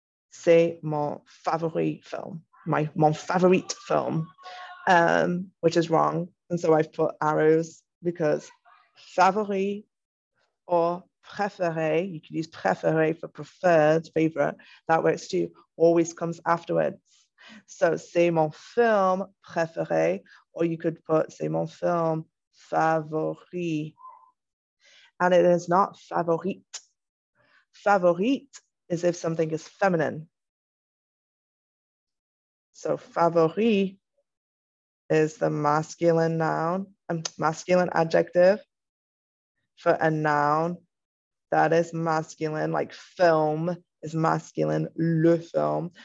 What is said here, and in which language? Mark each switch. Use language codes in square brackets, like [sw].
[fr] C'est mon favori film. Mon favorite film, [en] which is wrong. And so I've put arrows because favori or préféré, you could use préféré for preferred, favorite, that works too, always comes afterwards. So [fr] c'est mon film préféré, [en] or you could put [fr] c'est mon film favori. [en] And it is not favorite. Favorite is if something is feminine. So favori is the masculine noun, masculine adjective for a noun that is masculine, like film is masculine, le film.